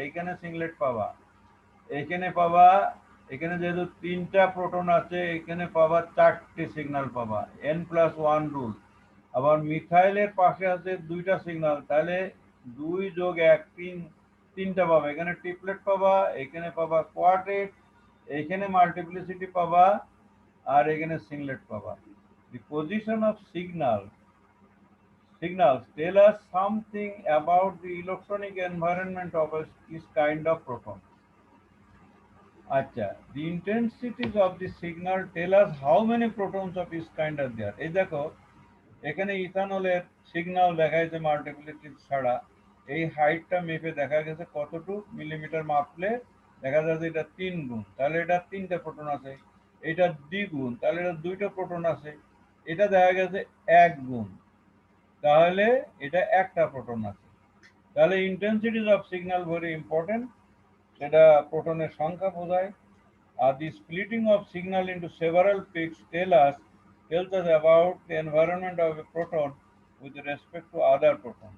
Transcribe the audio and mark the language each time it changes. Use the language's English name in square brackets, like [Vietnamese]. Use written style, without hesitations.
[Bangla] এইখানে সিংলেট পাবা, এখানে পাবা, এখানে যেহেতু 3টা প্রোটন আছে এখানে পাবা 4টে সিগন্যাল পাবা, N+1 রুল। আবার মিথাইলের পাশে আছে 2টা সিগন্যাল, তাহলে 2+1, 3টা পাবা। এখানে ট্রিপলেট পাবা, এখানে পাবা কোয়ার্টেট, এখানে মাল্টিপ্লিসিটি পাবা, আর এখানে সিংলেট পাবা। [English] The position of signals tell us something about the electronic environment of this kind of proton. আচ্ছা, the intensities of the signal tell us how many protons of this kind are there. [Bangla] এই দেখো, এখানে ইথানলের signal দেখাইছে multiplicity ছাড়া, এই হাইটটা মেপে দেখা গেছে কতটুকু মিলিমিটার মাপলে দেখা যাচ্ছে এটা 3 গুণ, তাহলে এটা 3টে প্রোটন আছে। এটা দ্বিগুণ, তাহলে এটা 2টা প্রোটন আছে। এটা দেখা গেছে 1 গুণ, তাহলে এটা একটা প্রোটন আছে। তাহলে [English] intensities of signal very important, [Bangla] সেটা প্রোটনের সংখ্যা বোঝায়। [English] আর the splitting of signal into several peaks tells us about the environment of a proton with respect to other proton.